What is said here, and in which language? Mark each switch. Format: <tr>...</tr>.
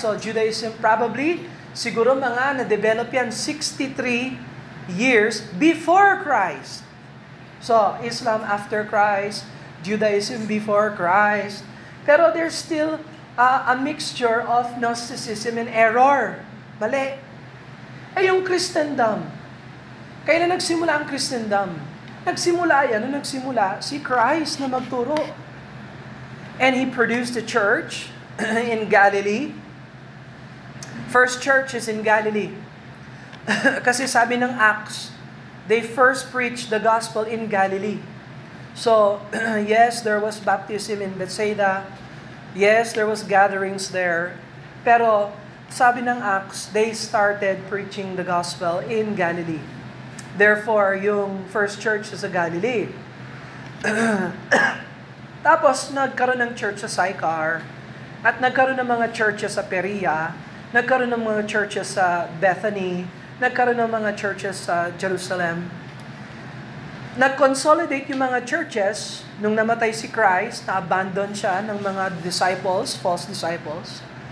<en>So Judaism probably,</en> <tl>siguro mga na-develop yan</tl> <en>63 years before Christ. So Islam after Christ, Judaism before Christ. Pero there's still a mixture of Gnosticism and error.</en> <tl>Mali. Yung Christendom. Kailan nagsimula ang Christendom? Nagsimula yan. Nung nagsimula, si Christ na magturo.</tl> <en>And He produced a church in Galilee. First church is in Galilee.</en> <tl>Kasi sabi ng Acts,</tl> <en>they first preached the gospel in Galilee. So, yes, there was baptism in Bethsaida. Yes, there was gatherings there.</en> <tl>Pero, sabi ng Acts,</tl> <en>they started preaching the gospel in Galilee.</en> <tl>Therefore, yung first church is sa Galilee. Tapos, nagkaroon ng church sa Sychar, at nagkaroon ng mga churches sa Perea, nagkaroon ng mga churches sa Bethany, nagkaroon ng mga churches sa Jerusalem. Nag-consolidate yung mga churches nung namatay si Christ, na-abandon siya ng mga disciples, false disciples.</tl>